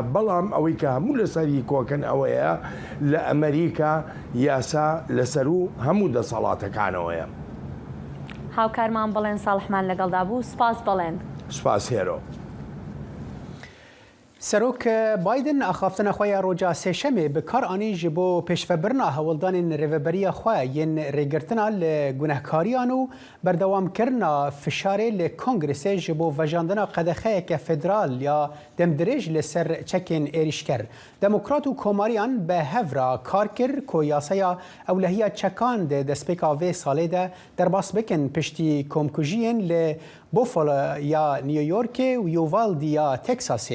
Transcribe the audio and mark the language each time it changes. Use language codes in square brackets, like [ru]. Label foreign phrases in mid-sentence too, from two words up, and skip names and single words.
[ckb] بەڵام ئەوەی کە هەموو لەسەری کۆکەن ئەوەیە لە ئەمریکا یاسا لەسەر و هەموو دەسەڵاتەکانەوەیە. هاوکارمان بڵێن ساڵحمان لەگەڵدا بوو. سپاس بڵێن. سپاس هێرۆ. [ku] سەرۆک بایدن ئاخافتنە خۆیان ڕۆژا سێشەمێ بەکارانی ji بۆ پێشڤەبرنا هەوڵدانên rêveberiya xwe yên rêgirtina li gunehkariyan û berdewamkirina fişarê li Kongresê ji bo vejandina qedexeyeke federal ya demdirêj li ser çekên êrişker. Demokrat û komariyan bi hev re kar kir ku yasaya ewlehiya çekan di destpêka vê salê de derbas bikin piştî komkujiyên li Buffalo ya New Yorkê û Uvalde ya Texasê.